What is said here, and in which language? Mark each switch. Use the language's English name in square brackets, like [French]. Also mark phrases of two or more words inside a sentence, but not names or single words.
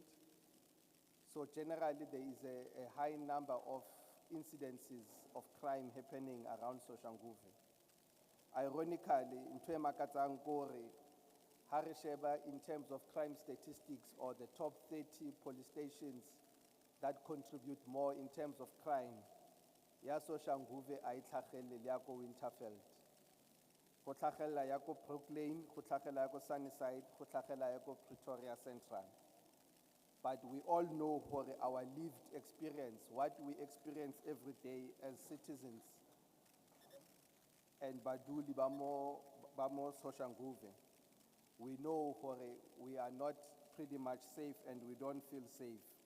[English] So generally there is a high number of incidences of crime happening around Soshanguve. Ironically, in Harisheba, in terms of crime statistics, or the top 30 police stations that contribute more in terms of crime, [Tswana] ya Soshanguve a itlhagelle le ya ko Winterfeld. Go tlhagella ya ko Brooklyn, go tlhagella ya ko Sunnyside, go tlhagella ya ko Pretoria Central. [English] But we all know for our lived experience, what we experience every day as citizens, and [Tswana] Baduli Bamo [English] Soshanguve. We know we are not pretty much safe and we don't feel safe.